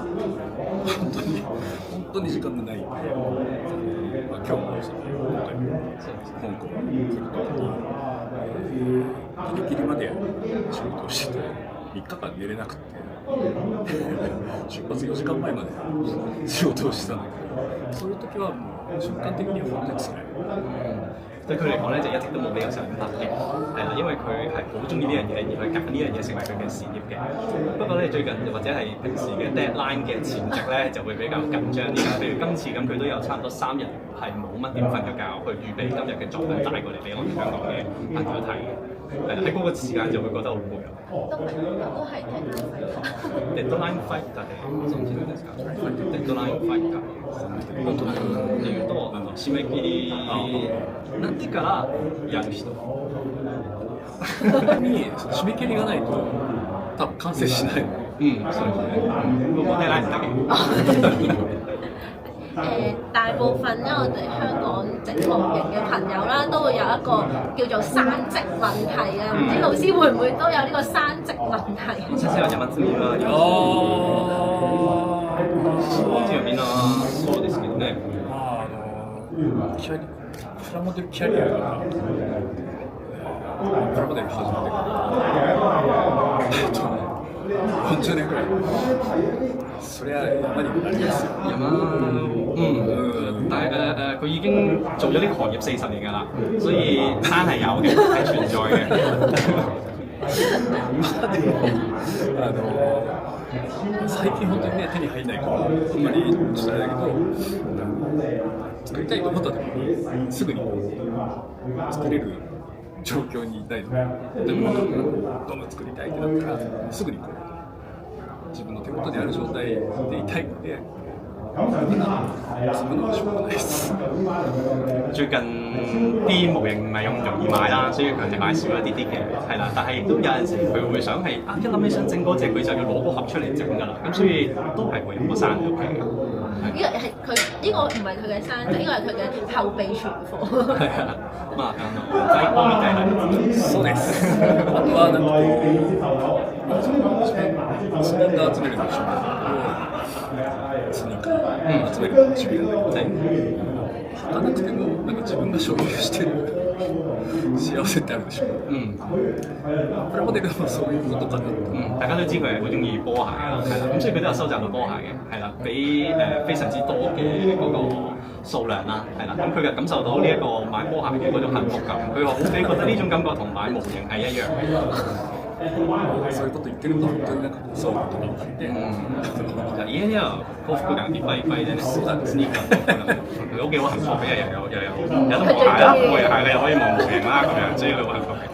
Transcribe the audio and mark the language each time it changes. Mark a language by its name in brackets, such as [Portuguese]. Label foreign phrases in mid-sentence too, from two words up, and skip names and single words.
[Japanese] 本当に時間がないんで、今日も香港に来る時にギリギリまで仕事をしてて3日間寝れなくて出発4時間前まで仕事をしてたんだけど、そういう時はもう瞬間的には本当に辛い。 [Cantonese] 對佢嚟講咧，就一直都冇俾我想法嘅，係啦，因為佢係好中意呢樣嘢，而去揀呢樣嘢成為佢嘅事業嘅。不過咧，最近或者係平時嘅 deadline 嘅前夕咧，就會比較緊張啲啦。譬如今次咁，佢都有差唔多3日係冇乜點瞓咗覺，去預備今日嘅作品帶過嚟俾我哋香港嘅朋友睇嘅。係喺嗰個時間就會覺得好攰。都係 [English] deadline fight [Japanese] だね。ご存知ですか？ [English] deadline fight [Japanese] だ。っていうと締め切りなってからやる人。に締め切りがないと多分完成しない。そうですね。冇 deadline だけ。 [Cantonese] 大部分咧，我哋香港整模型嘅朋友啦，都會有一個叫做山積問題嘅，唔知老師會唔會都有呢個山積問題？先生有山積啦。 [Japanese] うちはみんなそうですけどね。プラモデルキャリアがプラモデル始めて40年くらい。そりゃ山にもなりますよ。 [Cantonese] 但係佢已經做咗呢個行業40年㗎啦，所以山係有嘅，係存在嘅。 [Japanese] 最近本当にね手に入んないからあんまりちょっとあれだけど、作りたいと思った時にすぐに作れる状況にいたいので、でもどんどん作りたいってなったらすぐにこう自分の手元にある状態でいたいので。 [Cantonese] 最近啲模型唔係咁容易買啦，所以佢係買少一啲嘅，係啦。但係亦都有陣時佢會想係一諗起想整嗰隻，佢就要攞個盒出嚟整㗎啦。咁所以都係會有個山入嘅。呢個係佢呢個唔係佢嘅山仔，呢個係佢嘅後備存貨。係啊， [Japanese] まあ在庫みたいな。そうです。あとはなんかスニーカー集めるの一緒スニーカー集めるの趣味なんだけど、履かなくてもなんか自分が所有してる幸せってあるでしょ。プラモデルもそういうことかな。 [Cantonese] 大家都知佢係好中意波鞋啦，係啦，咁所以佢都有收集到波鞋嘅，係啦，比非常之多嘅嗰個數量啦，係啦，咁佢就感受到呢一個買波鞋嘅嗰種幸福感，佢覺得呢種感覺同買模型係一樣嘅。 [Japanese] そういうこと言ってると本當になんかそういうことがあって、家には幸福感いっぱいいっぱいでね、そうだスニーカー [Cantonese] 佢屋企好幸福嘅，又有得磨鞋啦，磨完鞋你又可以望模型啦，咁樣，所以佢好幸福嘅。